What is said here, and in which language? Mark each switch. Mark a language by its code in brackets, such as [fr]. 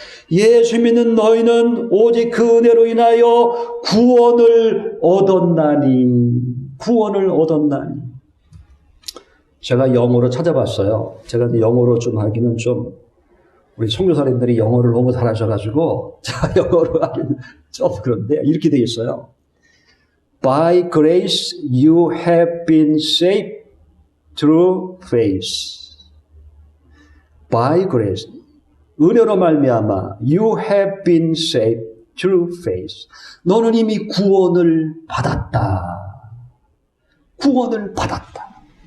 [ko] 예수 믿는 너희는 오직 그 은혜로 인하여 구원을 얻었나니. 구원을 얻었나니. 제가 영어로 찾아봤어요. 제가 영어로 좀 하기는 좀, 우리 선교사님들이 영어를 너무 잘하셔가지고, 자, 영어로 하기는 좀 그런데, 이렇게 되어 있어요. [en] By grace you have been saved through faith. By grace. [ko] 은혜로 말미암아 [en] you have been saved through faith. [ko] 너는 이미 구원을 받았다. 구원을 받았다.